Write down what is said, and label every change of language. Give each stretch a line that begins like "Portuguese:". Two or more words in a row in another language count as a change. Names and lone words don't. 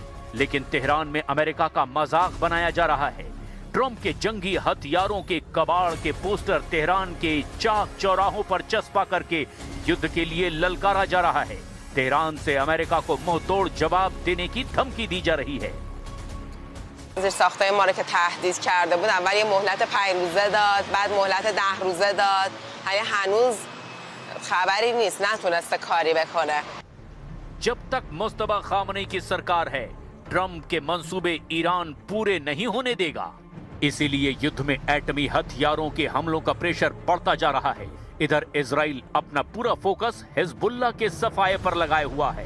Hindi: लेकिन तेहरान में अमेरिका का मजाक बनाया जा रहा है। ट्रंप के जंगी हथियारों के कबाड़ के पोस्टर तेहरान के चाक चौराहों पर चस्पा करके युद्ध के लिए ललकारा जा रहा है। तेहरान से अमेरिका को मुंहतोड़ जवाब देने की धमकी दी जा रही है।
Persian: زیر ساختای ما رو که تهدید کرده بود اول یه مهلت 5 روزه داد، بعد مهلت 10 روزه داد. هنوز خبری نیست، نتونسته کاری بکنه.
Hindi: जब तक मुस्तफा खामनेई की सरकार है, ट्रंप के मंसूबे ईरान पूरे नहीं होने देगा। इसीलिए युद्ध में एटमी हथियारों के हमलों का प्रेशर बढ़ता जा रहा है। इधर इजराइल अपना पूरा फोकस हिजबुल्लाह के सफाये पर लगाए हुआ है।